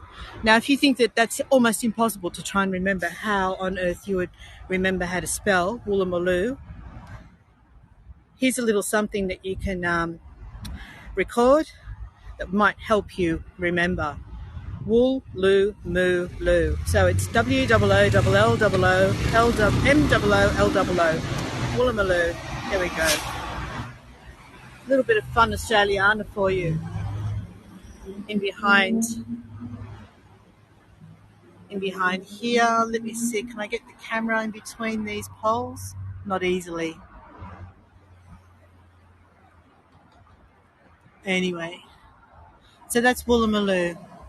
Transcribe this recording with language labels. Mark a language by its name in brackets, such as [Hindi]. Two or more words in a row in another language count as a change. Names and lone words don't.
[English] Now, if you think that that's almost impossible to try and remember how on earth you would remember how to spell Woolloomooloo, here's a little something that you can record that might help you remember. Wool, loo, moo, loo. So it's W-O-O-L-L-O-L-M-O-O-L-O-O. Woolloomooloo. There we go. A little bit of fun Australiana for you. In behind here, let me see, can I get the camera in between these poles? Not easily. Anyway, so that's Woolloomooloo.